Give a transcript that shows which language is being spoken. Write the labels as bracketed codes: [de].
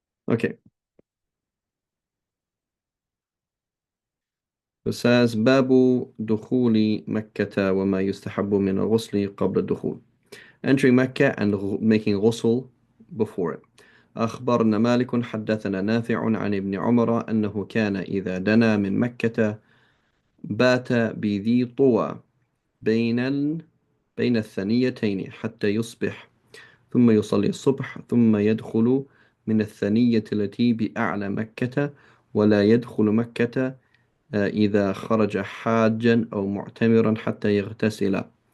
[en] Okay, it says [ar] باب دخول مكة وما يستحب من الغسل قبل الدخول. [en] Entering Mecca and making ghusl before it. [ar] أخبرنا مالك حدثنا نافع عن ابن عمر أنه كان إذا دنا من مكة بات بذي طوى بين الثنيتين حتى يصبح، ثم يصلي الصبح، ثم يدخل من الثنية التي بأعلى مكة، ولا يدخل مكة إذا خرج حاجا أو معتمرا حتى يغتسل